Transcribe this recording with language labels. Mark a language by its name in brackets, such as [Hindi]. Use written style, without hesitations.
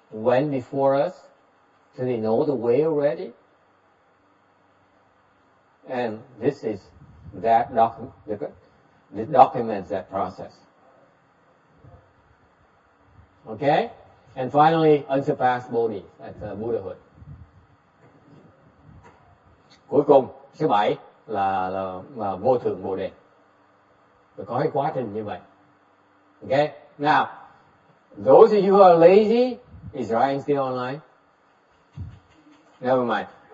[English] went before us, so they know the way already. And this is that it documents that process. Okay? And finally, unsurpassed bodhi, that's Buddhahood. [Vietnamese] Cuối cùng, số 7 là vô thượng Bồ Đề. Rồi có cái quá trình như vậy. [English] Okay? Now, those of you who are lazy, is Ryan still online? Never mind.